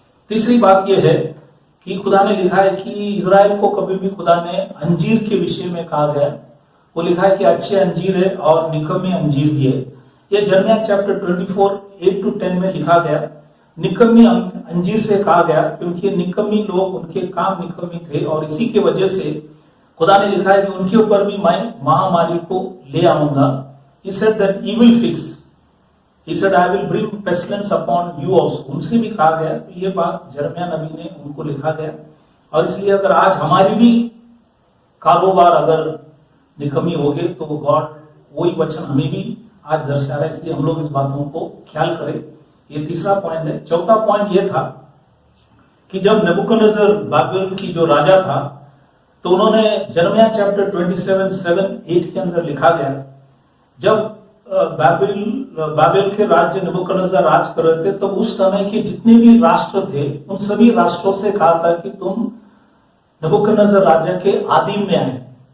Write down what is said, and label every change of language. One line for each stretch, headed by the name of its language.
Hindi: तीसरी बात यह है कि खुदा ने लिखा है कि इजराइल को कभी भी खुदा ने अंजीर के विषय में कहा गया, वो लिखा है कि अच्छे अंजीर है और निकम्मे अंजीर भी है। ये जर्मिया चैप्टर 24 8 to 10 में लिखा गया। निकम्मी अंजीर से कहा गया क्योंकि निकम्मी लोग उनके काम निकम्मी थे और इसी की वजह से खुदा ने लिखा है कि उनके ऊपर भी मैं महामारी को ले आऊंगा।
English: He said that he will fix. He said I will bring pestilence upon you also.
Hindi: उनसे भी कहा गया। तो ये बात जर्मिया नबी ने उनको लिखा गया। और इसलिए अगर आज हमारी भी कारोबार अगर निकम्मी हो गए तो गॉड वही वचन हमें भी आज दर्शा रहा है, इसलिए हम लोग इस बातों को ख्याल करें। ये तीसरा पॉइंट है। चौथा पॉइंट ये था कि जब नेबुकदनेस्सर बाबिल की जो राजा था तो उन्होंने जर्मिया चैप्टर 27:7-8 के अंदर लिखा गया, जब बाबिल के राज्य नेबुकदनेस्सर राज कर रहे थे तो उस समय के जितने भी राष्ट्र थे उन सभी राष्ट्रों से कहा था कि तुम नेबुकदनेस्सर राजा के अधीन में आए।